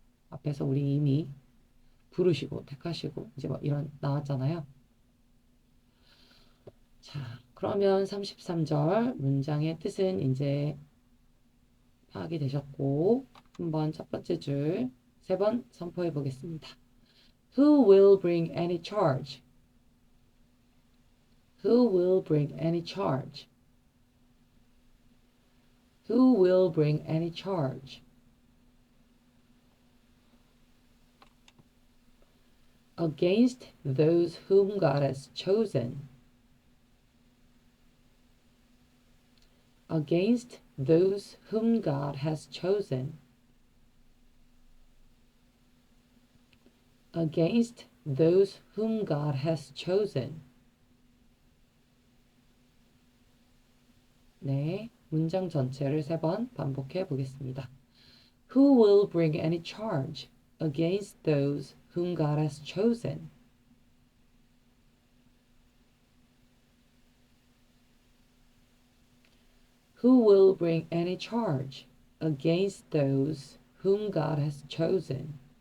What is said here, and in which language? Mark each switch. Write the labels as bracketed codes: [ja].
[ko] 앞에서 우리 이미 부르시고 택하시고 이제 뭐 이런 나왔잖아요. 자, 그러면 33절 문장의 뜻은 이제 파악이 되셨고 한번 첫 번째 줄 세 번 선포해 보겠습니다. [en] Who will bring any charge? Who will bring any charge? Who will bring any charge? Against those whom God has chosen. Against those whom God has chosen. Against those whom God has chosen. [ko] 네, 문장 전체를 세 번 반복해 보겠습니다. [en] Who will bring any charge against those whom God has chosen? Who will bring any charge against those whom God has chosen?